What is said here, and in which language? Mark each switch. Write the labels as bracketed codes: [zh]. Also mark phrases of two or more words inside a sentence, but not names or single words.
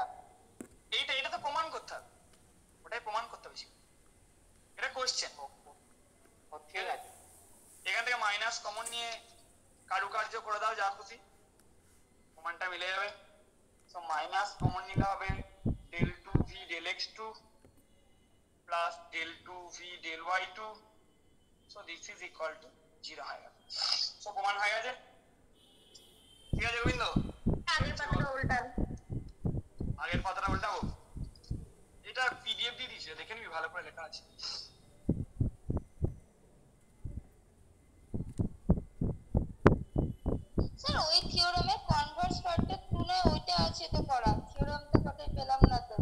[bn] এটা তো প্রমাণ করতে হবে, ওটাই প্রমাণ করতে হবে, এটা কোশ্চেন। ঠিক আছে, এখান থেকে মাইনাস কমন নিয়ে কারুকার্য করে দাও, যা খুশি প্রমাণটা মিলে যাবে। সো মাইনাস কমন নিলে হবে [en] del 2v del x2 plus del 2v del y2, so this is equal to 0 [bn] হয়ে গেল। সো প্রমাণ হয়ে গেছে, ঠিক আছে গোবিন্দ? আগের পাতাটা উল্টান। আগের পাতাটা উল্টাবো, এটা পিডিএফ দিয়ে দিয়েছে, দেখে নিবি, ভালো করে লেখা আছে। স্যার ওই থিওরামের কনভার্স পার্টের তুলনায় ওইটা আছে তো করা, থিওরামটা কোথায় পেলাম না তো